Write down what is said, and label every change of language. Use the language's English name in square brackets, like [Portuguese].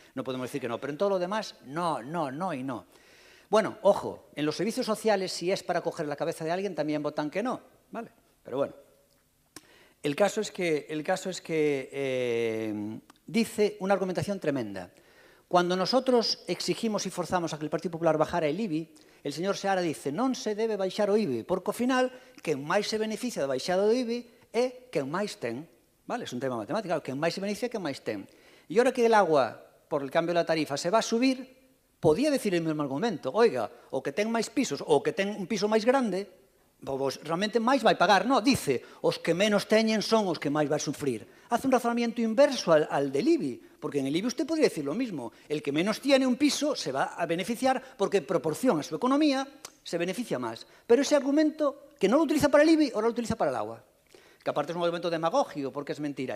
[Spanish] No podemos decir que no, pero en todo lo demás, no, no, no y no. Bueno, ojo, en los servicios sociales, si es para coger la cabeza de alguien, también votan que no, ¿vale? Pero bueno, el caso es que dice una argumentación tremenda. Cuando nosotros exigimos y forzamos a que el Partido Popular bajara el IBI, el señor Seara dice, [Galician] non se debe baixar o IBI, porque ao final, quen máis se beneficia da baixada do IBI é quen máis ten, [Spanish] ¿vale? Es un tema matemático, [Galician] quen máis se beneficia é quen máis ten. [Spanish] E ahora que el agua, por el cambio de la tarifa, se va a subir, podía decir el mesmo argumento, oiga, [Galician] o que ten máis pisos ou que ten un piso máis grande, pois realmente máis vai pagar. [Spanish] No, dice, [Galician] os que menos teñen son os que máis vai sufrir. [Spanish] Hace un razonamiento inverso al del IBI, porque en el IBI usted podría decir lo mismo. El que menos tiene un piso se va a beneficiar porque en proporción a su economía se beneficia más. Pero ese argumento, que no lo utiliza para el IBI, ahora lo utiliza para el agua. Que aparte es un argumento demagógico porque es mentira.